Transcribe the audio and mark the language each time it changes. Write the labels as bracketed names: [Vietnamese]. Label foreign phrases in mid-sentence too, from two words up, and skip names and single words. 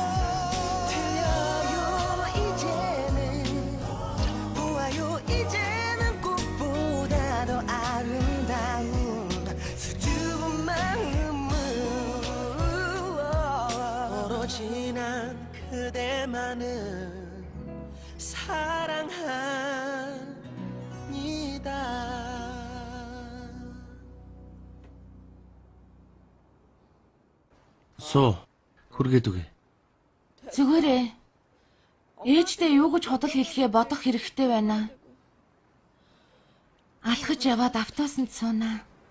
[Korean] 들려요 이제는 보아요 이제는 꽃보다 더 아름다운 수줍은 마음은 오로지 난 그대만을 사랑합니다. [Mongolian] Суу. Хүргээд үгүй. Зүгээрээ. Ээждээ юу гэж худал хэлхээ бодох хэрэгтэй байна. Алхаж яваад автобусанд суунаа.